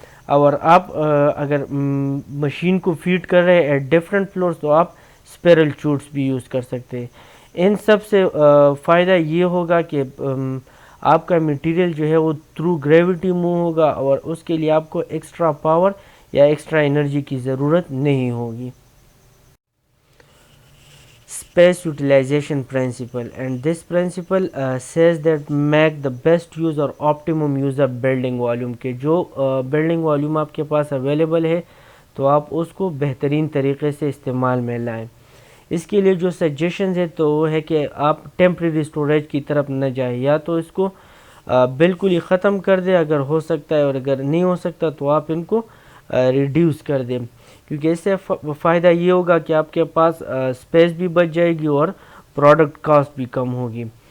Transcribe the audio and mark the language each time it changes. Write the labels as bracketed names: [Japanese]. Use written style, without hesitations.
[Urdu] اور آپ اگر مشین کو فیڈ کر رہے ہیں ایٹ ڈفرینٹ فلورز تو آپ اسپیرل چوٹس بھی یوز کر سکتے ہیں. ان سب سے فائدہ یہ ہوگا کہ آپ کا مٹیریل جو ہے وہ تھرو گریوٹی موو ہوگا اور اس کے لیے آپ کو ایکسٹرا پاور یا ایکسٹرا انرجی کی ضرورت نہیں ہوگی. [English] Space utilization principle, and this principle says that make the best use or optimum use of building volume. [Urdu] کہ جو building volume آپ کے پاس اویلیبل ہے تو آپ اس کو بہترین طریقے سے استعمال میں لائیں. اس کے لیے جو سجیشنز ہے تو وہ ہے کہ آپ ٹیمپریری اسٹوریج کی طرف نہ جائیں, یا تو اس کو بالکل ہی ختم کر دیں اگر ہو سکتا ہے, اور اگر نہیں ہو سکتا تو آپ ان کو ریڈیوس کر دیں, کیونکہ اس سے فائدہ یہ ہوگا کہ آپ کے پاس اسپیس بھی بچ جائے گی اور پروڈکٹ کاسٹ بھی کم ہوگی.